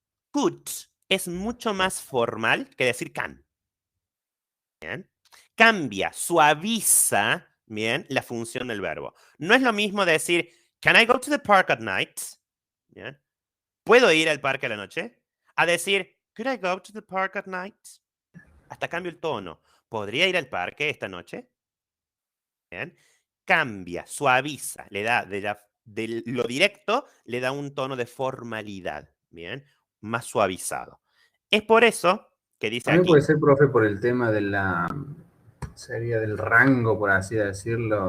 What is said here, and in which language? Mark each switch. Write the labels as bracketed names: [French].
[Spanish] Could es mucho más formal que decir can, ¿bien? Cambia, suaviza, ¿bien? La función del verbo. No es lo mismo decir, [English] can I go to the park at night? [Spanish] ¿Bien? ¿Puedo ir al parque a la noche? A decir, [English] could I go to the park at night? [Spanish] Hasta cambio el tono. ¿Podría ir al parque esta noche? ¿Bien? Cambia, suaviza, le da de lo directo, le da un tono de formalidad, ¿bien? Más suavizado. Es por eso que dice También aquí, puede ser, profe, por el tema de sería del rango, por así decirlo.